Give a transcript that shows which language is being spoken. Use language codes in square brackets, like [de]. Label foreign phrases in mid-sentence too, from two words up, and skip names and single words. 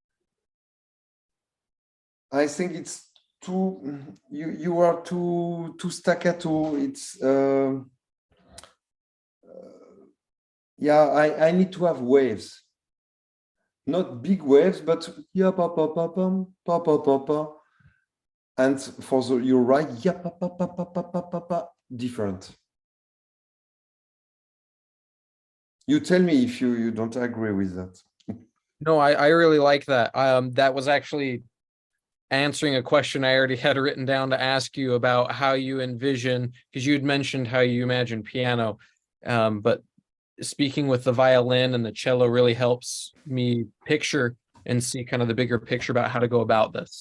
[en] I think it's you are too staccato. It's yeah, I need to have waves, not big waves, but yeah, pa pa pa pam, pa pa pa pa. And for you're right, yeah, pa pa pa pa pa pa pa pa, different. You tell me if you don't agree with that. No, I really like that. That was actually answering a question I already had written down to ask you about how you envision, because you had mentioned how you imagine piano, but speaking with the violin and the cello really helps me picture and see kind of the bigger picture about how to go about this.